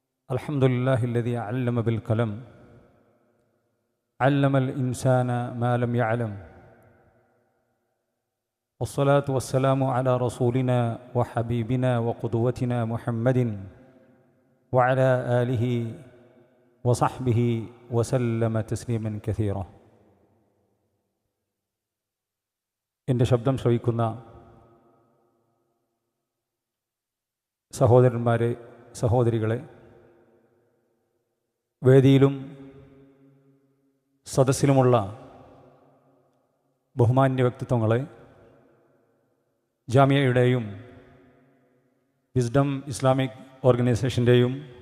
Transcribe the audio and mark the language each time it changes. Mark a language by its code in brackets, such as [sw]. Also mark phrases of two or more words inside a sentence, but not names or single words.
[ar] الحمد لله الذي علم بالقلم علم الإنسان ما لم يعلم والصلاة والسلام على رسولنا وحبيبنا وقدوتنا محمد وعلى آله وصحبه وسلم تسليما كثيرا. [ml] എൻ്റെ ശബ്ദം ശ്രവിക്കുന്ന സഹോദരന്മാരെ, സഹോദരികളെ, വേദിയിലും സദസ്സിലുമുള്ള ബഹുമാന്യ വ്യക്തിത്വങ്ങളെ, ജാമിയയുടെയും വിസ്ഡം ഇസ്ലാമിക് ഓർഗനൈസേഷൻ്റെയും